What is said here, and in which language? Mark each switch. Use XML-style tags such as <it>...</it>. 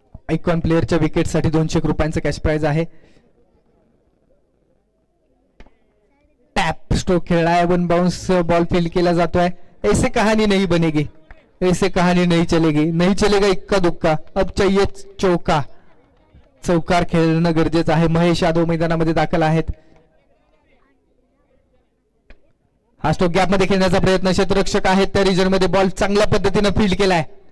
<mr>Icon प्लेअरच्या विकेटसाठी 200 रुपयांचं cash price आहे. Tap stroke खेळलाय, 1 बाउंस बॉल फील्ड केला जातोय.</mr> <hi>ऐसे कहानी नहीं बनेगी, ऐसे कहानी नहीं चलेगी, नहीं चलेगा इक्का दुक्का, अब चाहिए चौका.</hi> <mr>चौकार खेळणं गरजेचं आहे. महेश यादव मैदानामध्ये दाखल आहेत. हा स्ट्रोक गॅप मध्ये खेळण्याचा प्रयत्न, क्षेत्ररक्षक आहेत त्या रिजन मध्ये, बॉल चांगल्या पद्धतीने फील्ड केलाय.</mr>